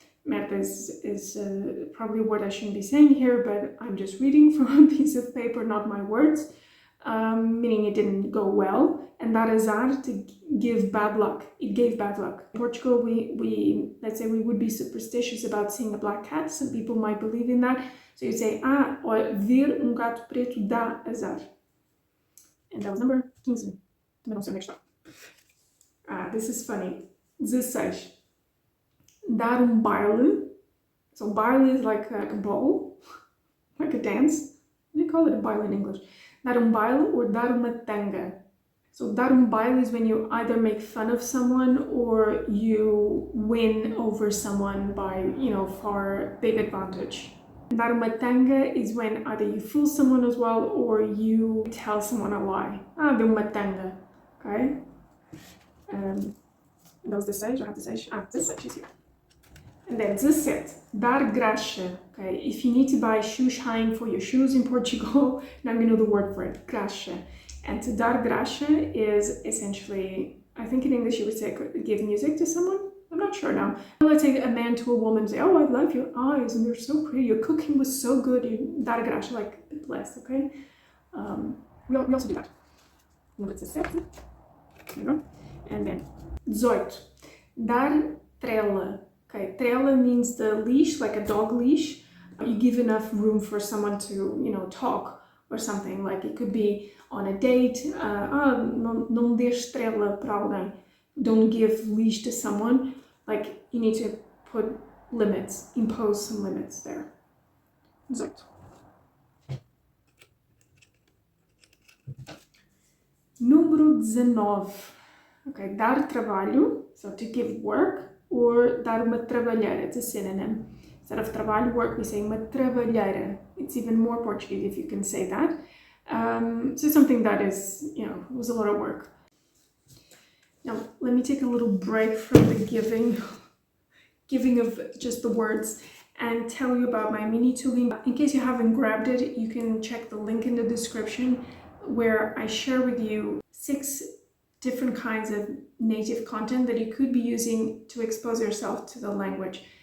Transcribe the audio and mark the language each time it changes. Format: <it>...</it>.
<en>Merda is probably a word I shouldn't be saying here, but I'm just reading from a piece of paper, not my words, meaning it didn't go well. And dar azar, to give bad luck. It gave bad luck. In Portugal, we let's say we would be superstitious about seeing a black cat. Some people might believe in that. So you'd say,</en> <pt>ver gato preto dá azar.</pt> <en>And that was number 15.</en> <pt>Também não sei onde é que está.</pt> <en>This is funny. 16.</en> <pt>dar baile.</pt> <en>So baile is like a ball, like a dance. What do you call it a baile in English?</en> <pt>Dar baile or dar uma tanga.</pt> <en>So dar baile is when you either make fun of someone or you win over someone by, far big advantage. Dar uma tanga is when either you fool someone as well or you tell someone a lie.</en> <pt>Deu uma tanga.</pt> <en>Okay? That was 16, I have 16. 16 is here. And then 17, dar graxa. Okay, if you need to buy shoeshine for your shoes in Portugal, now you know the word for it, graxa. And to dar graxa is essentially, I think in English you would say give music to someone. I'm not sure now. Let's say a man to a woman say, oh, I love your eyes and they're so pretty. Your cooking was so good. You dar graxa, like bless, okay? We also do that. Number 17. There you go. And then 18, dar trela. Okay, trela means the leash, like a dog leash. You give enough room for someone to, talk or something. Like it could be on a date.</en> <pt>Não des trela para alguém.</pt> <en>Don't give leash to someone. Like you need to put limits, impose some limits there. 18. Número 19. Okay, dar trabalho, so to give work, or dar uma trabalheira, it's a synonym. Instead of trabalho, work, we say uma trabalheira. It's even more Portuguese if you can say that. So something that is, was a lot of work. Now, let me take a little break from the giving of just the words and tell you about my Mini-Tuga. In case you haven't grabbed it, you can check the link in the description where I share with you 6 different kinds of native content that you could be using to expose yourself to the language.</en>